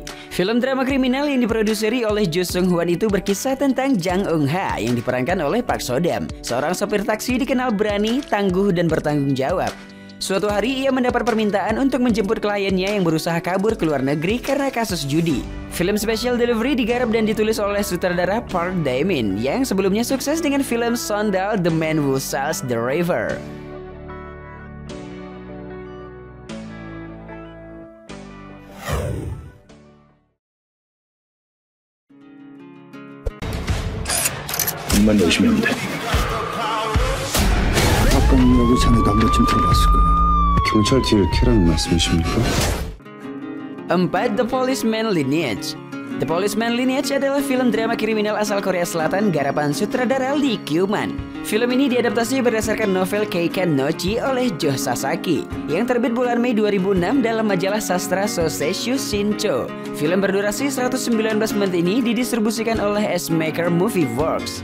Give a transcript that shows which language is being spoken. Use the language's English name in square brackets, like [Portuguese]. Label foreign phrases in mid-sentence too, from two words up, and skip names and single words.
[Indonesian] Film drama kriminal yang diproduseri oleh Jo Sung Hwan itu berkisah tentang Jang Eun Ha yang diperankan oleh Park So-dam, seorang sopir taksi dikenal berani, tangguh, dan bertanggung jawab. Suatu hari ia mendapat permintaan untuk menjemput kliennya yang berusaha kabur ke luar negeri karena kasus judi. Film Special Delivery digarap dan ditulis oleh sutradara Park Dae-min yang sebelumnya sukses dengan film Sondal The Man Who Sails the River. [Korean] 입만 넣으시면 돼. 아까는 여기 자네가 한 번쯤 들어봤을 거야. 경찰 뒤를 캐라는 말씀이십니까? [Indonesian] 4. The Policeman Lineage. The Policeman Lineage adalah film drama kriminal asal Korea Selatan garapan sutradara Lee Kyu-man. Film ini diadaptasi berdasarkan novel Keikan no Chi oleh Jo Sasaki yang terbit bulan Mei 2006 dalam majalah sastra Soseishu Shincho. Film berdurasi 119 menit ini didistribusikan oleh S-Maker Movie Works.